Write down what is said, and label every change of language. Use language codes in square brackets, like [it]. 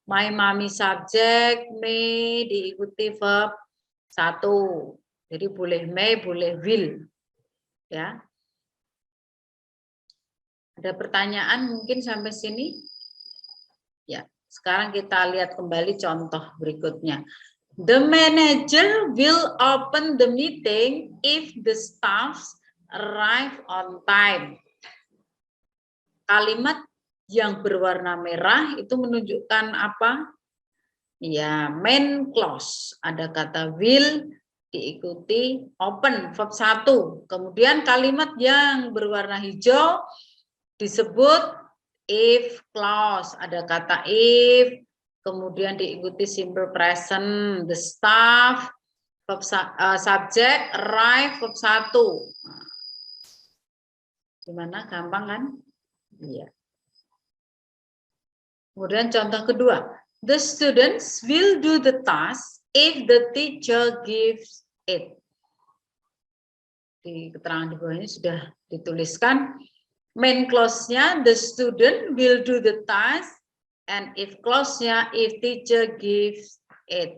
[id] My mommy subject, may diikuti verb 1. Jadi boleh may, boleh will. Ya. Ada pertanyaan mungkin sampai sini? Ya, sekarang kita lihat kembali contoh berikutnya. [en] The manager will open the meeting if the staffs arrive on time. [id] Kalimat yang berwarna merah itu menunjukkan apa? Ya, main clause. Ada kata will diikuti open, verb 1. Kemudian kalimat yang berwarna hijau disebut if clause, ada kata if, kemudian diikuti simple present, the staff, verb subject, arrive, verb 1. Gimana? Gampang kan? Iya. Kemudian contoh kedua, [en] the students will do the task if the teacher gives it. [id] Di keterangan di bawah ini sudah dituliskan. [en] Main clause-nya, the student will do the task, and if clause-nya, if teacher gives it.